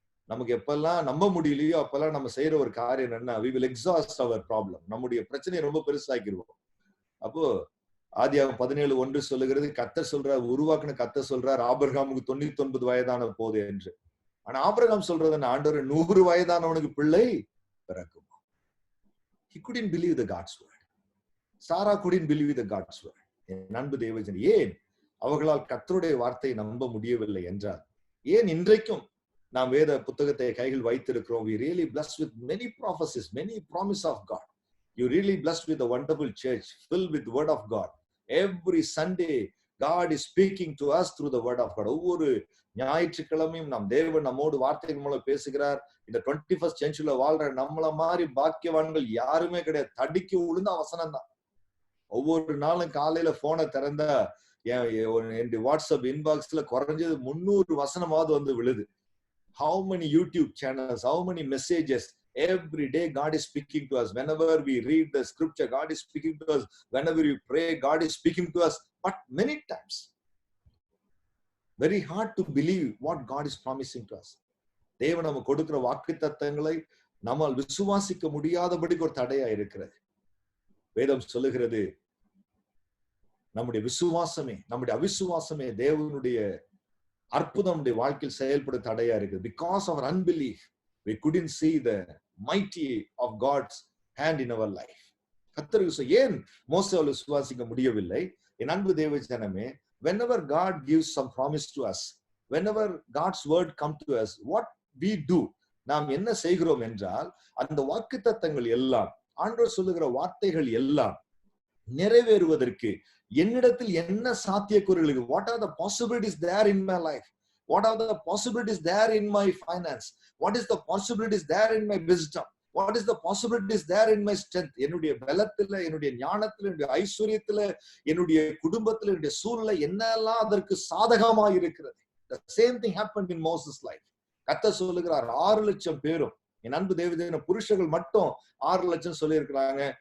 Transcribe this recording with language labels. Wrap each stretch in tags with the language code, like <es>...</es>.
<ta>நமக்கு எப்பெல்லாம் நம்ப முடியலையோ அப்பெல்லாம் நம்ம செய்யற ஒரு காரியம் என்னன்னா,</ta> <en>we will exhaust our problem.</en> <ta>நம்முடைய பிரச்சனையை ரொம்ப பெருசாக்கிடுவோம். அப்போ ஆதியாகமம் 17:1 சொல்லுகிறது, கர்த்தர் சொல்றார், உருவாக்குன கர்த்தர் சொல்றார், ஆபிரகாமுக்கு 99 வயதான போது என்று. ஆனா ஆபிரகாம் சொல்றது, ஆண்டவர் 100 வயதானவனுக்கு பிள்ளை பிறக்குமா?</ta> <en>He couldn't believe the God's word. Sarah couldn't believe the God's word.</en> <ta>நண்பு தேவஜன், ஏன் அவர்களால் கர்த்தருடைய வார்த்தையை நம்ப முடியவில்லை என்றால், ஏன் இன்றைக்கும் நாம் வேத புத்தகத்தை கையில் வைத்திருக்கிறோம்?</ta> <en>We really blessed with many prophecies, many promise of God. You really blessed with a wonderful church filled with the word of God. Every Sunday God is speaking to us through the word of God.</en> <ta>ஒவ்வொரு ஞாயிற்றுக்கிழமையும் நம் தேவன் நம்மோடு வார்த்தைகள் மூலம் பேசுகிறார். இந்த 21st centuryல வாழ்ற நம்மள மாதிரி பாக்கியவான்கள் யாருமே கிடையாது. தடிக்கு விழுந்த வசனம் தான். ஒவ்வொரு நாளும் காலையில போனை திறந்தா என் வாட்ஸ்அப் இன்பாக்ஸ்ல குறைஞ்சது 300 வசனமாவது வந்து விழுது.</ta> <en>How many YouTube channels, how many messages? Every day God is speaking to us. Whenever we read the scripture, God is speaking to us. Whenever we pray, God is speaking to us. But many times, very hard to believe what God is promising to us.</en> <ta>தேவன் நம்ம கொடுக்கிற வாக்குத்தத்தங்களை நம்மால் விசுவாசிக்க முடியாதபடிக்கு ஒரு தடையா இருக்கிறது. வேதம் சொல்லுகிறது, நம்முடைய விசுவாசமே, நம்முடைய அவிசுவாசமே தேவனுடைய அற்புதம் நம்முடைய வாழ்க்கையில் செயல்பட தடையா இருக்கு.</ta> <en>Because of our unbelief, we couldn't see the mighty of God's hand in our life.</en> <ta>கர்த்தருக்கு ஏன் மோசேவால் விசுவாசிக்க முடியவில்லை? என் அன்பு தேவ ஜனமே,</ta> <en>whenever God gives some promise to us, whenever God's word come to us, what we do,</en> <ta>நாம் என்ன செய்கிறோம் என்றால், அந்த வாக்குத்தத்தங்கள் எல்லாம், ஆண்டவர் சொல்லுகிற வார்த்தைகள் எல்லாம் நிறைவேறுவதற்கு என்னிடத்தில் என்ன சாத்தியக்கூறுகள்,</ta> <en>what are the possibilities there in my life, what are the possibilities there in my finance, what is the possibilities there in my wisdom, what is the possibilities there in my strength,</en> <ta>என்னுடைய பலத்துல, என்னுடைய ஞானத்துல, என்னுடைய ஐஸ்வரியத்துல, என்னுடைய குடும்பத்துல, என்னுடைய சூழ்நிலை என்னெல்லாம் அதற்கு சாதகமாக இருக்கிறது.</ta> <en>The same thing happened in Moses' life.</en> <ta>கர்த்தர் சொல்லுகிறார், 6 லட்சம் பேரும், என் அன்பு தேவதேவன புருஷர்கள் மட்டும் 6 லட்சம் சொல்லி இருக்கிறாங்க.</ta>